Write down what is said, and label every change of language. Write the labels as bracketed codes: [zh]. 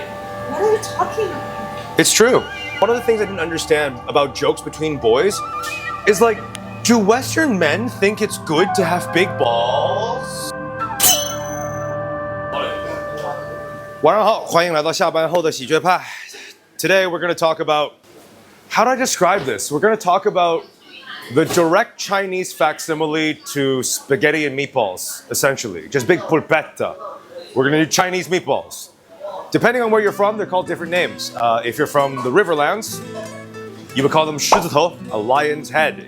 [en] What are you talking about? It's true. One of the things I didn't understand about jokes between boys is like, do Western men think it's good to have big balls? [zh] 晚上好，欢迎来到下班后的喜剧派。 [en] Today we're going to talk about, how do I describe this? We're going to talk about the direct Chinese facsimile to spaghetti and meatballs, essentially. Just big pulpetta. We're going to do Chinese meatballs. Depending on where you're from, they're called different names. If you're from the Riverlands, you would call them 狮子头, a lion's head.